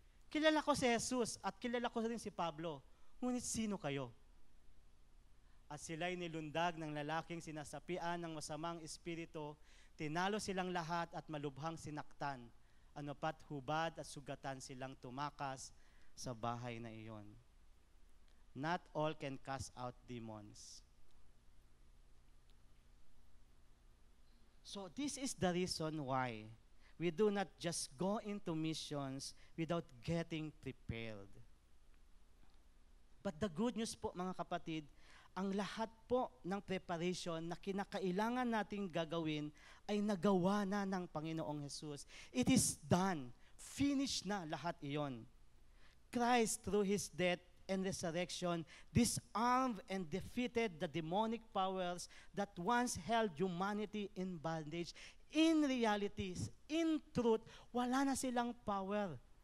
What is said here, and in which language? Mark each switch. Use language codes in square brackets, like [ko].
[tl] Kilala ko si Jesus at kilala ko rin si Pablo, ngunit sino kayo? At sila'y nilundag ng lalaking sinasapian ng masamang espiritu, tinalo silang lahat at malubhang sinaktan. Ano pat hubad at sugatan silang tumakas sa bahay na iyon. [en] Not all can cast out demons. So this is the reason why we do not just go into missions without getting prepared. But the good news [tl] po mga kapatid, ang lahat po ng preparation na kinakailangan nating gagawin ay nagawa na ng Panginoong Jesus. [en] It is done. Finished [tl] na lahat iyon. [en] Christ, through His death and resurrection, disarmed and defeated the demonic powers that once held humanity in bondage. In reality, in truth, [tl] wala na silang [en] power.